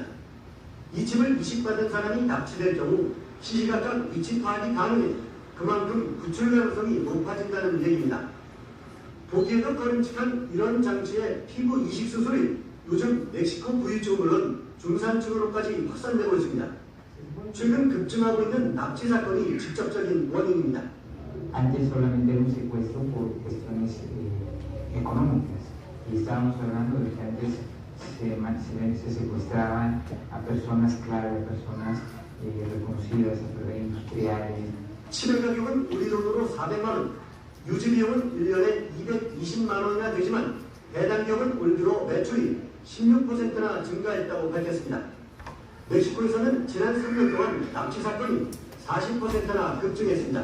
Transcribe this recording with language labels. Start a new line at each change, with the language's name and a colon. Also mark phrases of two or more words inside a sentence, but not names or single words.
Korean: 이 칩을 이식받은 사람이 납치될 경우 시시각각 위치 파악이 가능해 그만큼 구출 가능성이 높아진다는 얘기입니다. 보기에도 꺼림칙한 이런 장치의 피부 이식 수술이 요즘 멕시코 부유층 물론 중산층으로까지 확산되고 있습니다. 최근 급증하고 있는 납치 사건이 직접적인 원인입니다.
Spanish: Antes solamente era un secuestro por cuestiones económicas y estábamos hablando de que antes se secuestraban a personas clave, a personas reconocidas, a industriales.
Korean: 칩의 가격은 우리 돈으로 400만 원, 유지 비용은 1년에 220만 원이나 되지만 해당 기업은 올 들어 매출이 16%나 증가했다고 밝혔습니다. 멕시코에서는 지난 3년 동안 납치 사건이 40%나 급증했습니다.